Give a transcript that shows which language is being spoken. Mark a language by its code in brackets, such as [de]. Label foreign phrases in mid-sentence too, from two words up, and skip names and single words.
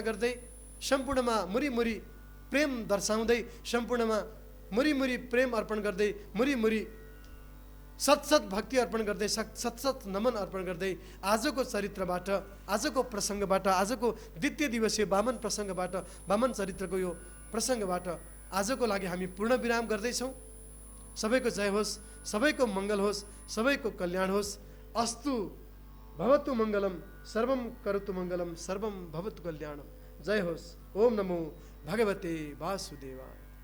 [ne] गर्दै, सम्पूर्णमा मुरी प्रेम दर्शाउँदै, सम्पूर्णमा मुरी प्रेम अर्पण गर्दै, मुरी सत भक्ति अर्पण गर्दै, सत नमन अर्पण गर्दै आजको चरित्रबाट, आजको प्रसङ्गबाट, आजको द्वितीय दिवसीय वामन प्रसङ्गबाट, वामन चरित्रको यो प्रसङ्गबाट आजको लागि हामी पूर्ण विराम गर्दैछौँ। सबैको जय होस्, सबैको मङ्गल होस्, सबैको कल्याण होस्। [sa] अस्तु भवतु मङ्गलम, सर्वम करोतु मङ्गलम, सर्वम भवतु कल्याणम। [ne] जय होस्। [sa] ओम नमो भगवते वासुदेवाय।